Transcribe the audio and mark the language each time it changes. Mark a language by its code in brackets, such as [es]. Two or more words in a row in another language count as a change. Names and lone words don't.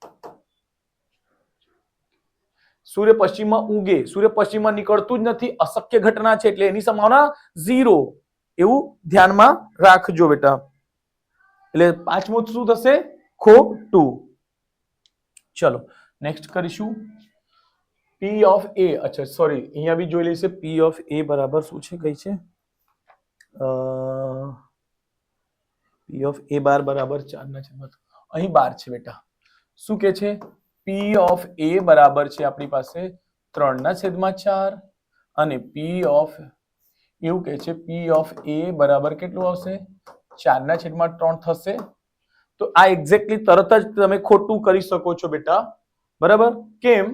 [gu] સૂર્ય પશ્ચિમમાં ઉગે, સૂર્ય પશ્ચિમમાં નીકળતું જ નથી, અશક્ય ઘટના છે, એટલે એની સંભાવના 0, એવું ધ્યાનમાં રાખજો બેટા. એટલે પાંચમું શું થશે? ખોટું. ચલો નેક્સ્ટ કરીશું. [en] P of A, [gu] અચ્છા સોરી, અહીંયા બી જોઈ લઈશે. [en] P of A [gu] બરાબર શું છે? કઈ છે? [en] P of A [gu] બાર બરાબર 4/3. અહીં 12 છે બેટા. શું કે છે? [en] P of A [gu] બરાબર છે આપણી પાસે 3/4 અને P of એવું કે છે [en] P of A [gu] બરાબર કેટલું આવશે? 4/3 થશે. તો આ એક્ઝેક્ટલી તરત જ તમે ખોટું કરી શકો છો બેટા, બરાબર? કેમ?